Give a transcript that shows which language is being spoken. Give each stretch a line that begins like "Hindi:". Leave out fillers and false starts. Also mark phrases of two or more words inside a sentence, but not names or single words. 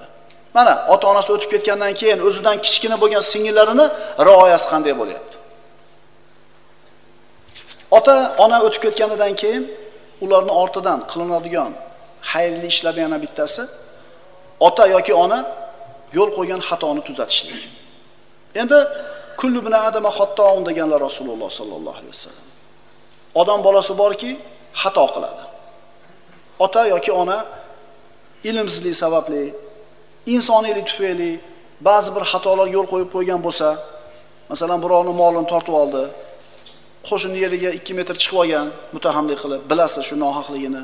Uzbek: Mana ota-onasi o'tib ketgandan keyin o'zidan kichkina bo'lgan singillarini rioyasi qanday bo'lyapti? Ota-ona o'tib ketganidan keyin ularning ortidan qilinadigan xayrli ishlardan yana bittasi ota yoki ona yo'l qo'ygan xatoni tuzatishlik. Endi
Arabic: كل ابن آدم خطاء
Uzbek: deganlar Rasululloh
Arabic: صلى الله عليه وسلم.
Uzbek: Odam bolasi borki, xato qiladi. Ota yoki ona ilmsizlik sababli, insoniylik tufayli ba'zi bir xatolar yo'l qo'yib qo'ygan bo'lsa, masalan, birovning molini tortib oldi, qo'shni yeriga 2 metr chiqib olgan, mutahamlik qilib, bilasiz shu nohaqligini.